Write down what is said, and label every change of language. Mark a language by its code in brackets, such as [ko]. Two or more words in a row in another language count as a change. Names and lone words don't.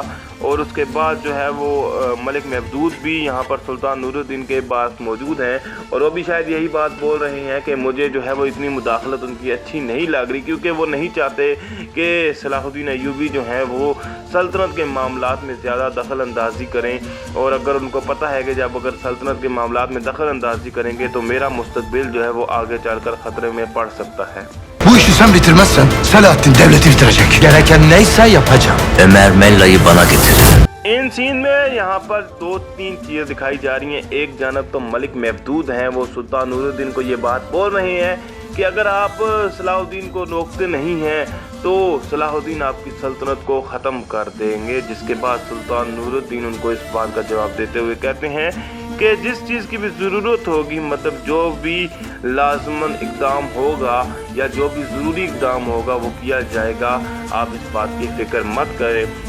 [hi] और उसके बाद जो है वो मलिक महमूद भी यहाँ पर सुल्तान नूरुद्दीन के पास मौजूद हैं और वो भी शायद यही बात बोल रहे हैं कि मुझे जो है वो इतनी मुदाखलत उनकी अच्छी नहीं लग रही, क्योंकि वो नहीं चाहते कि सलाहुद्दीन अय्यूबी जो हैं वो सल्तनत के मामलात में ज़्यादा दखल अंदाजी करें। और अगर उनको पता है कि जब अगर सल्तनत के मामलात में दखल अंदाजी करेंगे तो मेरा मुस्तकबिल जो है वो आगे चलकर ख़तरे में पड़ सकता है। [tr] Bu işi sen bitirmezsen Selahaddin devleti bitirecek. Gereken neyse yapacağım. Ömer Mella'yı bana getir. [hi] इन सीन में यहाँ पर 2-3 चीज़ें दिखाई जा रही हैं। एक जानब तो मलिक महमूद हैं, वो सुल्तान नूरुद्दीन को ये बात बोल रहे हैं कि अगर आप सलाहुद्दीन को रोकते नहीं हैं तो सलाहुद्दीन आपकी सल्तनत को ख़त्म कर देंगे। जिसके बाद सुल्तान नूरुद्दीन उनको इस बात का जवाब देते हुए कहते हैं कि जिस चीज़ की भी ज़रूरत होगी, मतलब जो भी लाजमन इक़दाम होगा या जो भी ज़रूरी इक़दाम होगा वो किया जाएगा, आप इस बात की फ़िक्र मत करें।